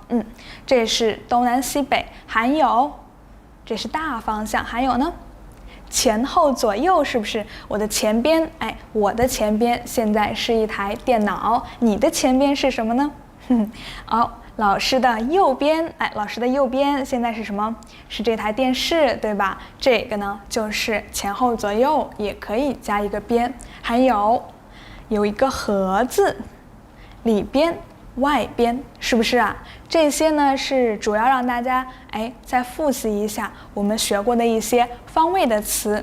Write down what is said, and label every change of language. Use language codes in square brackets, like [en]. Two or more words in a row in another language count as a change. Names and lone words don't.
[zh] 這是東南西北。還有，這是大方向。還有呢，前後左右，是不是？我的前邊，我的前邊現在是一台電腦，你的前邊是什麼呢？好，老師的右邊，老師的右邊現在是什麼？是這台電視，對吧？這個呢，就是前後左右，也可以加一個邊。還有一個盒子，裡邊、外邊，是不是啊？這些呢，是主要讓大家再複習一下我們學過的一些方位的詞。